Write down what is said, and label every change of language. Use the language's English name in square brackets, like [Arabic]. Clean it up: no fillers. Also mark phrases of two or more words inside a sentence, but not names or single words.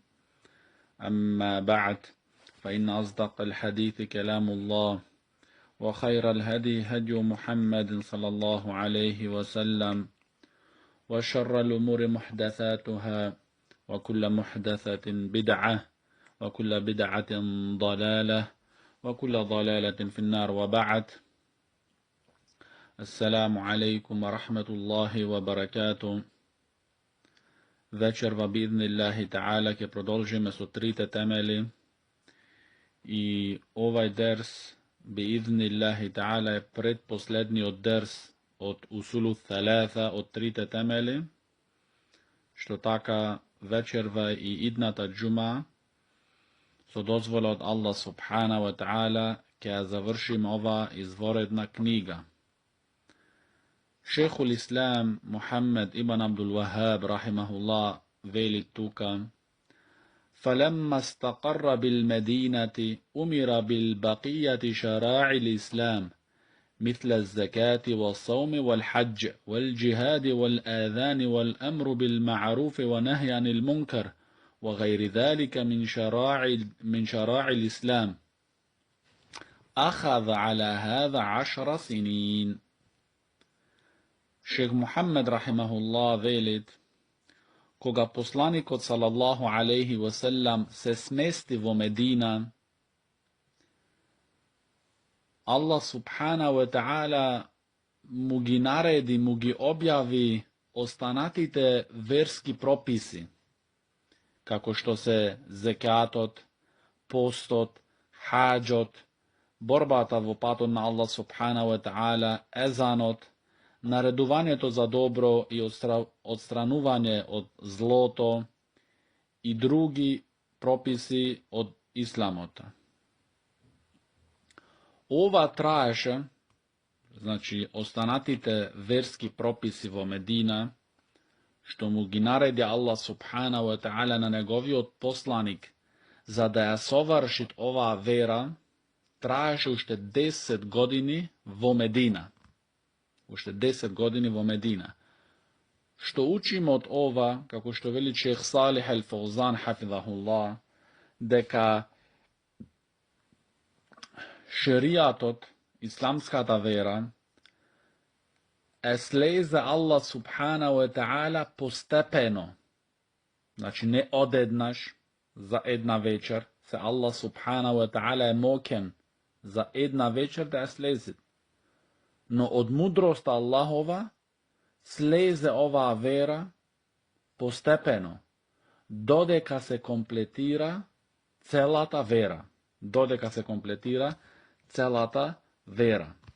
[Arabic] أما بعد، فإن أصدق الحديث كلام الله، وخير الهدي هدي محمد صلى الله عليه وسلم، وشر الأمور محدثاتها، وكل محدثة بدعة، وكل بدعة ضلالة، وكل ضلالة في النار. وبعد. السلام عليكم ورحمة الله وبركاته. [Macedonian] Večer va [Arabic] بإذن الله تعالى [Macedonian] ke продолжиме со трите темели и овај дерс [Arabic] بإذن الله تعالى [Macedonian] е предпоследниот дерс од [Arabic] أصول ثلاثة [Macedonian] од трите темели, што така вечерва и идната џума со дозвола од [Arabic] الله سبحانه وتعالى [Macedonian] ќе ја завршиме ова изворедна книга. [Arabic] Шейх الإسلام محمد ابن عبد الوهاب رحمه الله [Macedonian] вели тука: [Arabic] فلما استقر بالمدينة أمر بالبقية شرائع الإسلام مثل الزكاة والصوم والحج والجهاد والآذان والأمر بالمعروف ونهي عن المنكر وغير ذلك من شرائع الإسلام. أخذ على هذا 10 سنين. [Macedonian] Шејх Мухамед rahimahullah велит: кога посланикот [Arabic] صلى الله عليه وسلم [Macedonian] се смести во Медина, [Arabic] الله سبحانه وتعالى [Macedonian] му ги нареди, му ги објави останатите верски прописи, како што се зекатот, постот, хаџот, борбата во патот на [Arabic] الله سبحانه وتعالى, [Macedonian] езанот, наредувањето за добро и одстранување од злото и други прописи од исламот. Ова траеше, значи останатите верски прописи во Медина, што му ги нареди [Arabic] الله سبحانه وتعالى [Macedonian] на неговиот посланик, за да ја совршит оваа вера, траеше уште 10 години во Медина. Уште 10 години во Медина. Што учиме од ова, како што вели Шейх Салих ал-Фаузан хафизахуллах, дека шеријатот, исламската вера, е слезе [Arabic] الله سبحانه وتعالى [Macedonian] постепено. Значи не одеднаш, за една вечер, се [Arabic] الله سبحانه وتعالى [Macedonian] е мокен за една вечер да ја слезе. Но од мудроста Аллахова слезе оваа вера постепено, додека се комплетира целата вера. Додека се комплетира целата вера.